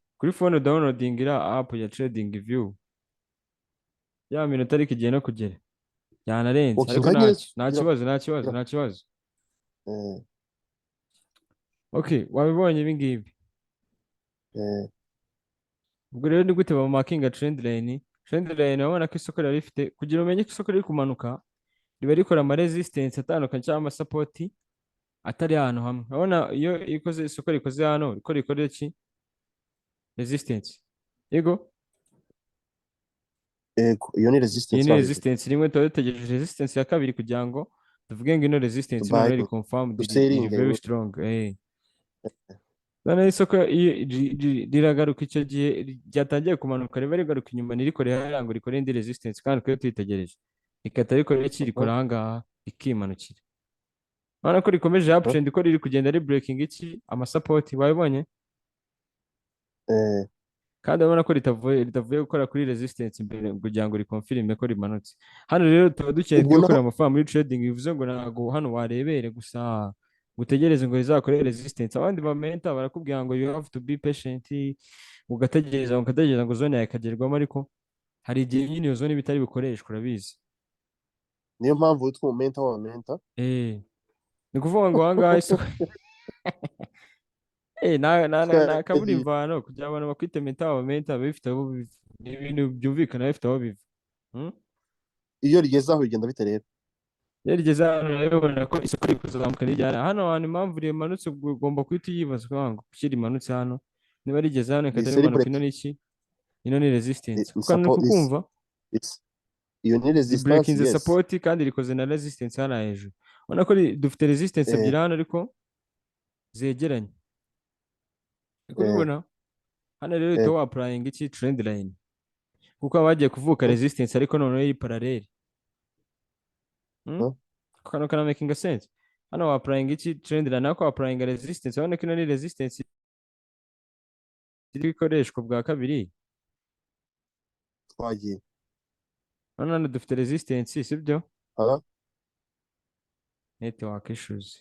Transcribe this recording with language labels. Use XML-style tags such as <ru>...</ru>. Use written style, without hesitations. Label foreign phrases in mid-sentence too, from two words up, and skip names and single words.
<rw>kuri</rw> <en>phone downloading</en> <rw>ira app ya trading view, ya minota ariko igiye no kugera yanarenze, ariko nta kibazo. Okay, wabibonye ibi ngibi. Ubwo rero ni gute bamakinga</rw> <en>trend line? Trend line</en> <rw>urabona ko isoko riri rifite, kugira umenye ko isoko riri kumanuka, riba rikora ama resistance atandukanye cyangwa ama support atari ahantu hamwe. Urabona iyo isoko rikoze hano, rikora iki? Resistance. Yego, iyo ni resistance. Iyi ni resistance rimwe, tuba dutegereje resistance ya kabiri kugira ngo tuvuge ngo ino resistance none iri confirmed, iri</rw> <en>very strong.</en> <rw>None isoko riragaruka, icyo gihe ryatangiye kumanuka, riba rigaruka inyuma, ntirikore hariya ngo rikore indi resistance, kandi twe tuyitegereje rikata rikora iki, rikora ahangaha rikimanukira. Urabona ko rikomeje uptrend, ko riri kugenda ri breaking iki, ama support. Wabibonye? Kandi urabona ko ritavuye gukora kuri resistance imbere kugira ngo rikonfirme ko rimanutse. Hano rero tuba dukeneye gukorera amafaranga muri trading, bivuze ngo ntabwo hano warebere gusa utegereze ngo rizakore resistance. Abandi bamenta barakubwira ngo</rw> <en>you have to be patient,</en> <rw>ugategereza ngo zone yawe ikagerwamo, ariko hari igihe nyine iyo zone bitari bukoreshwa, urabizi. Niyo mpamvu witwa umenta w'abamenta. Ni ukuvuga ngo ahangaha isoko nta kaburimvano kugira abantu bakwite menta w'abamenta, bifite aho ibintu byumvikana bifite aho biva. iyo rigeze aho bigenda bite rero? iyo rigeze hano urabibona ko isoko riri kuzamuka rijyana hano hantu, impamvu rimanutse ubwo ugomba guhita uyibazwa ngo kuki rimanutse hano, niba rigeze hano ikajya Riseri rimanuka, break. ino ni iki, ino ni resistance kuko hano uri</rw> <en>Support is</en> <rw>kukumva it's iyo ni resistance, ribreakinze yes. support kandi rikoze na resistance hano hejuru. Ubona ko dufite resistance Eh, ebyiri hano ariko zegeranye, uri eh, kubibona. Hano rero uhita eh, wapurayinga iki</rw> <en>trend line,</en> <rw>kuko haba hagiye kuvuka eh, resistance ariko noneho y'i parallel. eh, Kano kana</rw> <en>making sense.</en> <rw>Hano wapurayinga iki</rw> <en>trend line,</en> <rw>ariko wapurayinga resistance, urabona ko ino ni resistance iri gukoreshwa bwa kabiri. twagiye. Hano dufite resistance sibyo, Aha,</rw> <en>network issues.</en>